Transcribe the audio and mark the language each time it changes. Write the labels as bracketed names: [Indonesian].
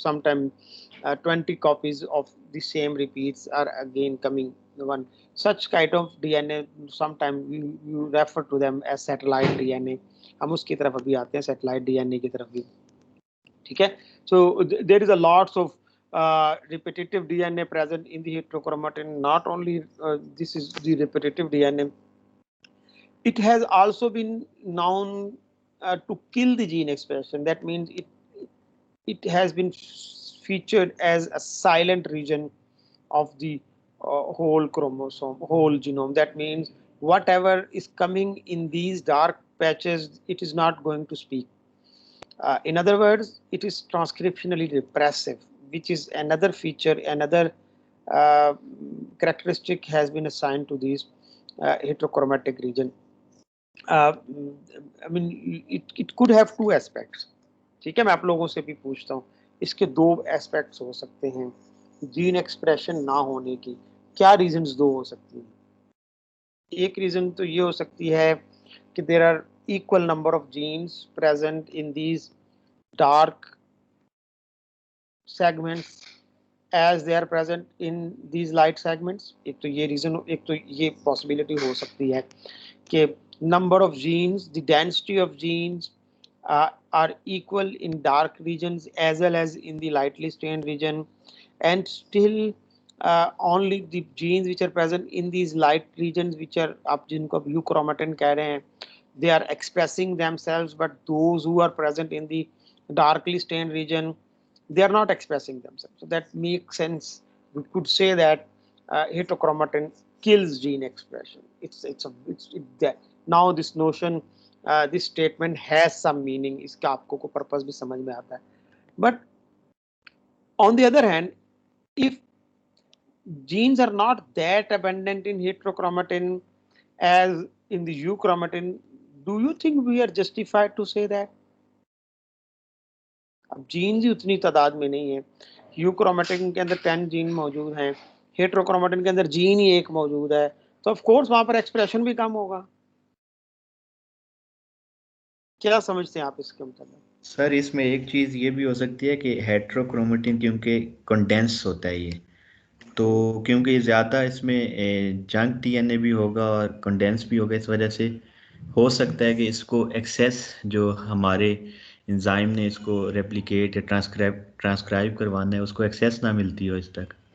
[English] Sometimes 20 copies of the same repeats are again coming. One such kind of DNA, sometimes you refer to them as satellite DNA. [Hindi] हम उसकी तरफ अभी आते हैं satellite DNA की तरफ भी. ठीक है, [English] so there is a lots of repetitive DNA present in the heterochromatin. Not only this is the repetitive DNA, it has also been known to kill the gene expression. That means it has been featured as a silent region of the whole chromosome, whole genome. That means whatever is coming in these dark patches, it is not going to speak. In other words, it is transcriptionally repressive, which is another feature, another uh, characteristic has been assigned to these heterochromatic region. uh, I mean, it could have two aspects. [Hindi] ठीक है, मैं आप लोगों से भी पूछता हूँ, इसके दो एस्पेक्ट्स हो सकते हैं जीन एक्सप्रेशन ना होने की. क्या रीजंस दो हो सकती हैं? एक रीजन तो ये हो सकती है कि [English] There are equal number of genes present in these dark segments as they are present in these light segments. [Hindi] एक तो ये रीजन, एक तो ये पॉसिबिलिटी हो सकती है कि [English] number of genes, the density of genes are equal in dark regions as well as in the lightly stained region, and still only the genes which are present in these light regions, which are [Hindi] आप जिनको euchromatin कह रहे हैं, [English] they are expressing themselves, but those who are present in the darkly stained region, they are not expressing themselves. So that makes sense. We could say that heterochromatin kills gene expression. That now this notion, this statement has some meaning. [Hindi] इसका आपको को purpose भी समझ में आता है. [English] But on the other hand, if genes are not that abundant in heterochromatin as in the euchromatin, do you think we are justified to say that? [Hindi] अब jeans ही उतनी तादाद में नहीं है. यूक्रोमेटिन के अंदर 10 जीन मौजूद हैं, हेट्रोक्रोमेटिन के अंदर जीन ही एक मौजूद है, तो ऑफ कोर्स वहां पर एक्सप्रेशन भी कम होगा. क्या समझते हैं आप इसके मतलब? सर इसमें एक चीज़ ये भी हो सकती है कि हेट्रोक्रोमेटिन क्योंकि कंडेंस होता है ये, तो क्योंकि ज़्यादा इसमें जंक डीएनए भी होगा और कंडेंस भी होगा, इस वजह से हो सकता है कि इसको एक्सेस जो हमारे एंजाइम ने इसको रेप्लिकेट या ट्रांसक्राइब करवाना है उसको एक्सेस ना मिलती हो इस तक.